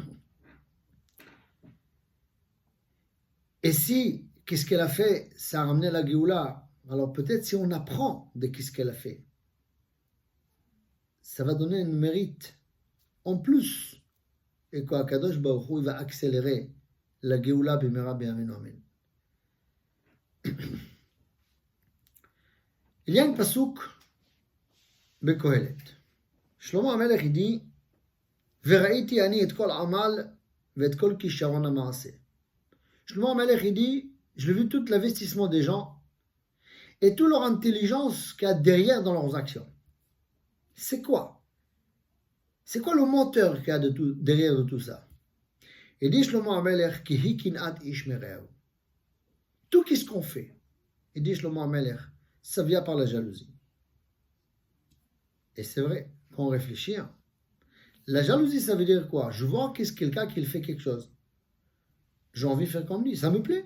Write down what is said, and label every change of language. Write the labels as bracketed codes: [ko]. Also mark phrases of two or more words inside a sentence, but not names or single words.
[fr] Et si qu'est-ce qu'elle a fait, ça a ramené la Géoula, alors peut-être si on apprend de qu'est-ce qu'elle a fait, ça va donner un mérite en plus, et qu' [he] הקדוש ברוך הוא [fr] va accélérer la Géoula [he] במהרה בימינו אמן. [fr] Il y a un pasuk בקהלת. [he] שלמה המלך dit וראיתי אני את כל עמל ואת כל כישרון המעשה. [fr] Shlomo HaMelech dit je l'ai vu tout l'investissement des gens et toute leur intelligence qu'il y a derrière dans leurs actions. C'est quoi? C'est quoi le moteur qu'il y a derrière de tout ça? Il dit Shlomo HaMelech [he] כי היא קנאת איש מרעהו. [fr] Tout ce qu'on fait, il dit Shlomo HaMelech, ça vient par la jalousie. Et c'est vrai, quand on réfléchit, la jalousie, ça veut dire quoi? Je vois qu'est-ce quelqu'un qui fait quelque chose. J'ai envie de faire comme lui, ça me plaît.